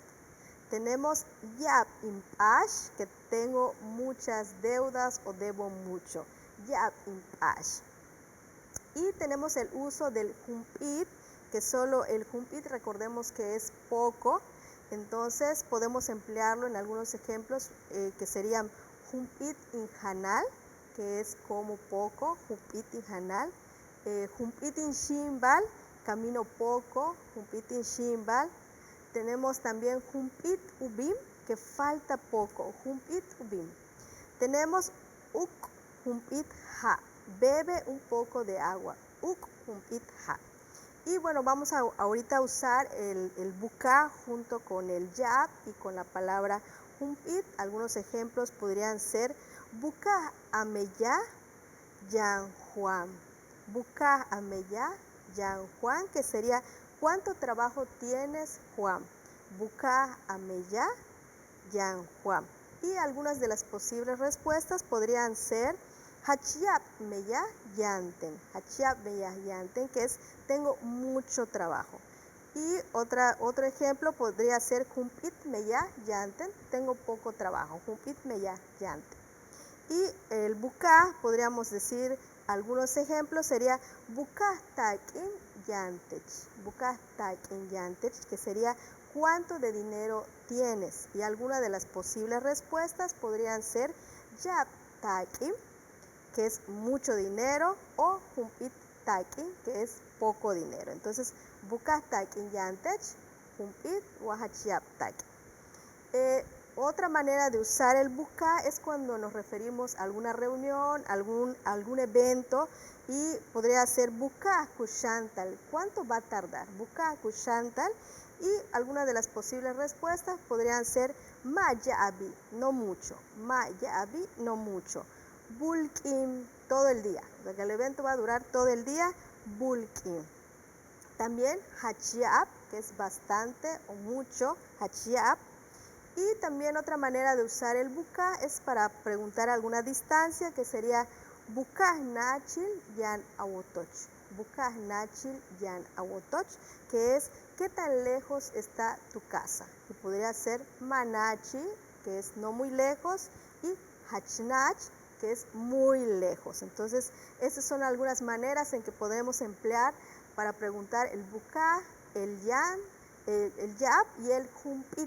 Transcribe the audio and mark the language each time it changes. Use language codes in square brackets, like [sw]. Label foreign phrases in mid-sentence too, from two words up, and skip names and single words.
[es] Tenemos [yua] yap impash, [es] que tengo muchas deudas o debo mucho, [yua] yap impash. [es] Y tenemos el uso del jumpit, que solo el jumpit recordemos que es poco, entonces podemos emplearlo en algunos ejemplos que serían [yua] jumpit injanal, [es] que es como poco, [yua] jumpit injanal, jumpit inshimbal, [es] camino poco, [yua] jumpit inshimbal. [es] Tenemos también [yua] jumpit ubim, [es] que falta poco, [yua] jumpit ubim. [es] Tenemos [yua] uk jumpit ha, [es] bebe un poco de agua, [yua] uk jumpit ha. [es] Y bueno, vamos a ahorita usar el bucá junto con el yap y con la palabra jumpit. Algunos ejemplos podrían ser [yua] bucá ameya yan juan, bucá ameya yan juan, [es] que sería ¿cuánto trabajo tienes, Juan? [yua] Bucá ameya yan juan. [es] Y algunas de las posibles respuestas podrían ser [yua] hachiap meya yanten, hachiap meya yanten, [es] que es tengo mucho trabajo. Y otro ejemplo podría ser [yua] jumpit meya yanten, [es] tengo poco trabajo, [yua] jumpit meya yanten. [es] Y el bucá, podríamos decir algunos ejemplos, sería [yua] bucá takin yantech, bucá takin yantech, [es] que sería ¿cuánto de dinero tienes? Y algunas de las posibles respuestas podrían ser [yua] yap takin, [es] que es mucho dinero, o [yua] jumpit takin, [es] que es poco dinero. Entonces, [yua] bucá takin yantech, jumpit o hachiap takin. [es] Otra manera de usar el bucá es cuando nos referimos a alguna reunión, algún evento, y podría ser [yua] bucá kushantal, [es] ¿cuánto va a tardar? [yua] Bucá kushantal. [es] Y algunas de las posibles respuestas podrían ser [yua] ma yaabi, [es] no mucho, [yua] ma yaabi, [es] no mucho, bulkin, todo el día, porque el evento va a durar todo el día, bulkin. También hachiap, que es bastante o mucho, hachiap. Y también otra manera de usar el bucá es para preguntar alguna distancia, que sería [yua] bucá nachil yan awotoch, bucá nachil yan awotoch, [es] que es ¿qué tan lejos está tu casa? Y podría ser manachi, que es no muy lejos, y hachnach, que es muy lejos. Entonces, esas son algunas maneras en que podemos emplear para preguntar el bucá, el yan, el yap y el jumpit.